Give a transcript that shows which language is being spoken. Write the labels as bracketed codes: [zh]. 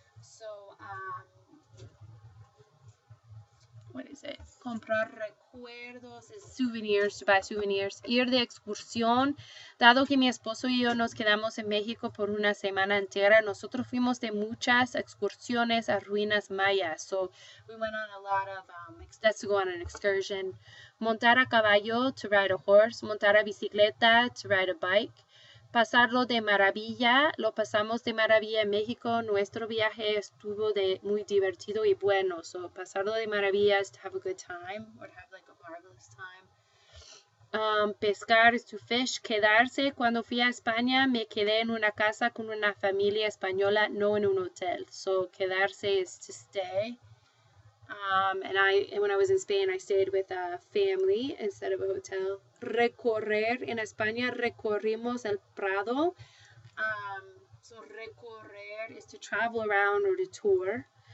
[en] So, what is it? [es] Comprar recuerdos, [en] souvenirs, to buy souvenirs. [es] Ir de excursión. Dado que mi esposo y yo nos quedamos en México por una semana entera, nosotros fuimos de muchas excursiones a ruinas mayas. [en] So we went on a lot of, let's go on an excursion. [es] Montar a caballo, [en] to ride a horse. [es] Montar a bicicleta, [en] to ride a bike. [es] Pasarlo de maravilla, lo pasamos de maravilla en México. Nuestro viaje estuvo muy divertido y bueno. [en] So, [es] pasarlo de maravilla [en] is to have a good time or to have like a marvelous time. Pescar is to fish. [es] Quedarse. Cuando fui a España, me quedé en una casa con una familia española, no en un hotel. [en] So, quedarse is to stay. And when I was in Spain, I stayed with a family instead of a hotel. [es] Recorrer. En España recorrimos el Prado. [en] So recorrer is to travel around or to tour.